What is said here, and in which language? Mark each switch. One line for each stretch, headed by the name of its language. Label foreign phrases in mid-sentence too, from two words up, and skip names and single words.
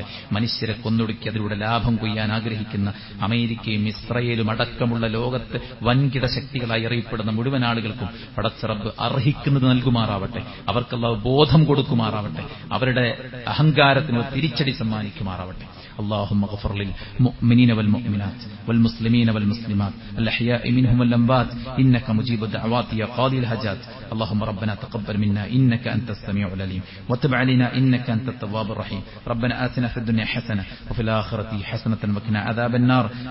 Malayalam: മനുഷ്യരെ കൊന്നൊടുക്കി അതിലൂടെ ലാഭം കൊയ്യാൻ ആഗ്രഹിക്കുന്ന അമേരിക്കയും ഇസ്രയേലും അടക്കമുള്ള ലോകത്ത് വൻകിട ശക്തികളായി പറയപ്പെടുന്ന മുഴുവൻ ആളുകൾക്കും പടച്ച റബ്ബ് അർഹിക്കുന്നത് നൽകുമാറാവട്ടെ. അവർക്ക് അല്ലാഹു ബോധം കൊടുക്കുമാറാവട്ടെ. അവരുടെ അഹങ്കാരത്തിന് തിരിച്ചടി സമ്മാനിക്കുമാറാവട്ടെ.
Arabic: اللهم اغفر للمؤمنين والمؤمنات والمسلمين والمسلمات الأحياء منهم والأموات إنك مجيب الدعوات يا قاضي الحاجات. اللهم ربنا تقبل منا إنك أنت السميع العليم وتب علينا إنك أنت التواب الرحيم. ربنا آتنا في الدنيا حسنة وفي الآخرة حسنة وقنا عذاب النار.